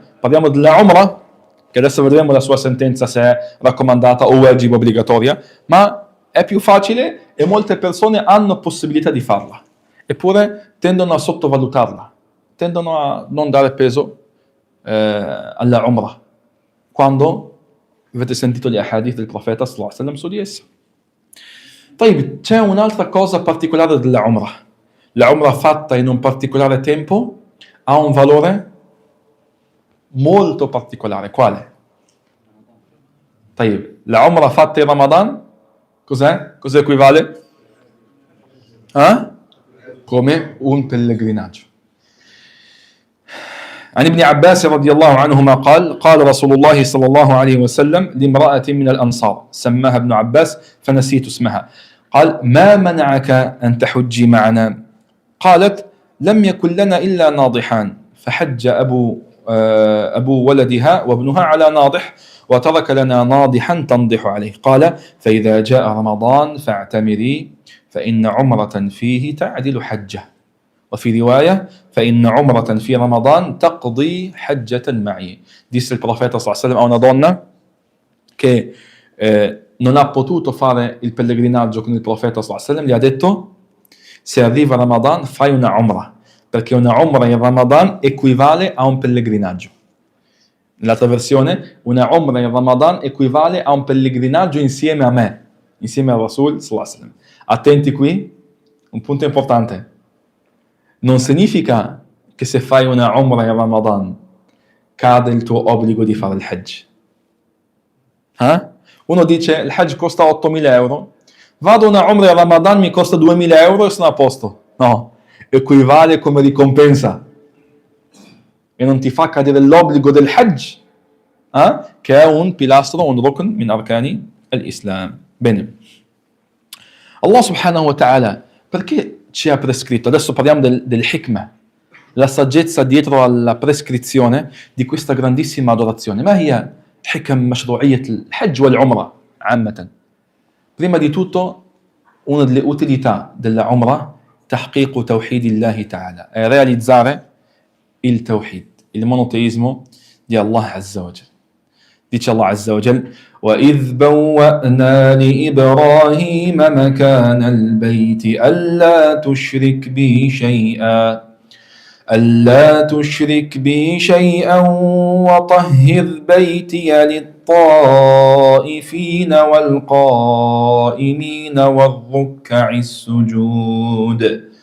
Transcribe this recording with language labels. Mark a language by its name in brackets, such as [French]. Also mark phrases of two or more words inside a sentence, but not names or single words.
[Italian] Parliamo della Umrah, che adesso vedremo la sua sentenza se è raccomandata o wajib, obbligatoria, ma è più facile e molte persone hanno possibilità di farla, eppure tendono a sottovalutarla, tendono a non dare peso alla Umrah, quando avete sentito gli ahadith del profeta [Arabic] صلى الله عليه وسلم [Italian] su di essa. Poi c'è un'altra cosa particolare della Umrah. La Umrah fatta in un particolare tempo ha un valore molto particolare. Quale? La Umrah fatta in Ramadan, cos'è? Cosa equivale? Come un pellegrinaggio. [Arabic] عن ابن عباس رضي الله عنهما قال رسول الله صلى الله عليه وسلم لامرأة من الأنصار سماها ابن عباس فنسيت اسمها قال: ما منعك أن تحجي معنا؟ قالت: لم يكن لنا إلا ناضحان فحج أبو ولدها وابنها على ناضح وترك لنا ناضحا تنضح عليه. قال: فإذا جاء رمضان فاعتمري فإن عمرة فيه تعدل حجة. وفي رواية فإن عمرة في رمضان تقضي حجة معي. [Italian] Disse il profeta [Arabic] صلى الله عليه وسلم [Italian] a una donna che non ha potuto fare il pellegrinaggio con il profeta [Arabic] صلى الله عليه وسلم, [Italian] gli ha detto: se arriva Ramadan fai una Umrah, perché una Umrah in Ramadan equivale a un pellegrinaggio. Nell'altra versione, una Umrah in Ramadan equivale a un pellegrinaggio insieme a me, insieme al [Arabic] رسول صلى الله عليه وسلم. [Italian] Attenti qui, un punto importante. Non significa che se fai una Umrah in Ramadan cade il tuo obbligo di fare il Hajj. Uno dice il Hajj costa 8.000 euro, vado a una Umrah in Ramadan, mi costa 2.000 euro e sono a posto. No, equivale come ricompensa e non ti fa cadere l'obbligo del Hajj, che è un pilastro, un [Arabic] ركن من أركان الإسلام. [Italian] Bene. [Arabic] الله سبحانه وتعالى, [Italian] perché ci ha prescritto? Adesso parliamo del hikmah, la saggezza dietro alla prescrizione di questa grandissima adorazione. [Arabic] Ma هي حكم مشروعية الحج والعمرة عامة؟ [Italian] Prima di tutto, una delle utilità della Umrah, [Arabic] تحقيق توحيد الله تعالى, [Italian] è realizzare il tawhid, il monoteismo di [Arabic] الله عز وجل. Dice الله عز وجل: وَإِذْ بَوَّأْنَا لِإِبْرَاهِيمَ مَكَانَ الْبَيْتِ أَلَّا تُشْرِكْ بِي شَيْئًا وَطَهِّرْ بَيْتِيَ لِلطَّائِفِينَ وَالْقَائِمِينَ وَالرُّكَّعِ السُّجُودِ